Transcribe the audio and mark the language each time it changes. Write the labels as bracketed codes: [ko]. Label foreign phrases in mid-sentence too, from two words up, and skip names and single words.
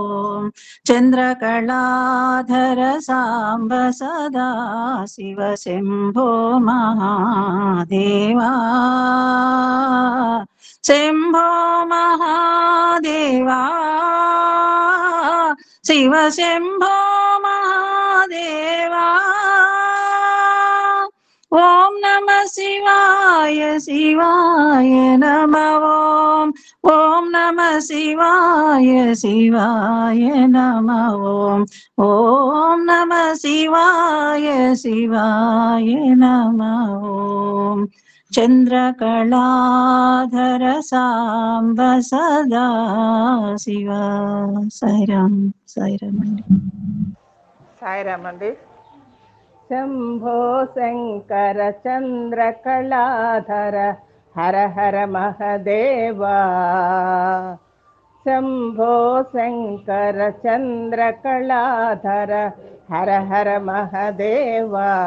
[sa] చంద్రకళాధర సాంబ సదా శివ శంభో మహాదేవా శంభో మహాదేవా శివ శంభో మహాదేవా ఓం నమ नमः शिवाय शिवाय नमः ॐ नमः शिवाय शिवाय नमः ॐ नमः शिवाय शिवाय नमः चंद्रकलाधर सांब सदा शिव साईराम साईराम [te] సాయిరామ్ అండి. [sa] శంభో శంకర చంద్రకళాధర హర హర మహదేవా. శంభో శంకర చంద్రకళాధర హర హర మహదేవా.